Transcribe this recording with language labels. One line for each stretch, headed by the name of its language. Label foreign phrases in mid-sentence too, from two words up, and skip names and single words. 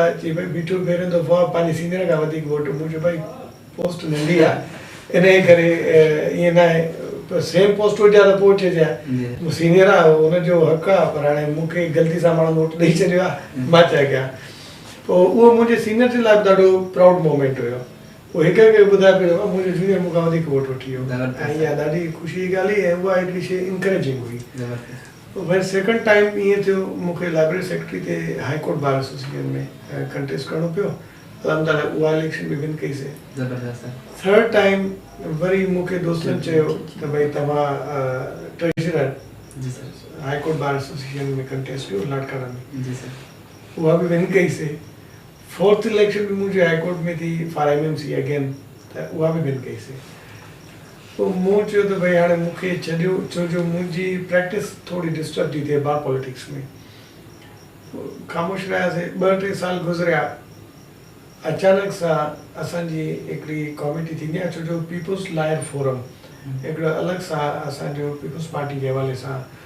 Sindhi: चई भई बीठो पहिरियों दफ़ो आहे पंहिंजे सीनियर खां वधीक वोट मुंहिंजो भाई पोस्ट नंढी आहे इन करे ईअं न आहे
English: same post
Sindhi: हुजे त पोइ चइजे सीनियर आहे हुनजो हक़ु आहे पर हाणे मूंखे ग़लती सां माण्हू वोट ॾेई छॾियो आहे मां छा कयां पोइ उहो मुंहिंजे सीनियर जे लाइ बि ॾाढो
English: proud moment
Sindhi: हुयो उहो हिकु खे ॿुधाए पियो मुंहिंजो सीनियर मूंखां वधीक वोट वठी वियो ऐं इहा ॾाढी ख़ुशी जी ॻाल्हि हुई ऐं उहा हिकिड़ी शइ इंकरेजिंग हुई वरी
English: second time
Sindhi: ईअं थियो मूंखे
English: library secretary
Sindhi: ते हाई कोर्ट बार एसोसिएशन में कंटेस्ट करिणो पियो अलहमदिल्ला उहा इलेक्शन बि विन कईसीं
English: third time
Sindhi: वरी मूंखे दोस्तनि चयो त भई तव्हां ट्रेजरर हाई कोर्ट बार एसोसिएशन में कंटेस्ट कयो लाड़काना में उहा बि विन कईसीं
English: fourth election
Urdu: بھی مجھے ہائی کورٹ میں تھی
English: for MMC again
Sindhi: त उहा बि विन कईसीं पोइ मूं चयो त भई हाणे मूंखे छॾियो छो जो मुंहिंजी प्रैक्टिस थोरी डिस्टर्ब थी थिए
English: bar politics
Sindhi: में ख़ामोश रहियासीं 2-3 साल गुज़रिया अचानक सां असांजी हिकिड़ी कॉमिटी थींदी आहे छो जो पीपुल्स लायर फोरम हिकिड़ो अलॻि सां असांजो पीपुल्स पार्टी जे हवाले सां